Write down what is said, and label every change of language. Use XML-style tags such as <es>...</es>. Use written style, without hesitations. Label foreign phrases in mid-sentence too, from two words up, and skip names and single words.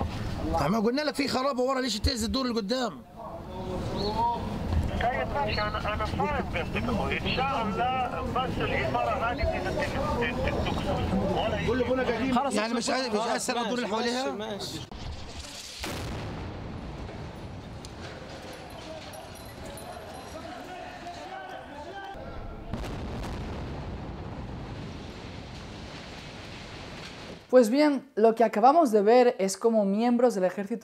<ar>طيب ما قلنا لك في خرابه ورا، ليش تهز الدور اللي قدام؟ طيب ماشي انا فاهم قصدك اخوي، ان شاء الله بس العماره هذه تكسر ولا كلنا قاعدين يعني مش هيأثر على الدور اللي حواليها؟ ماشي.</ar> <es>Pues bien, lo que acabamos de ver es cómo miembros del ejército</es>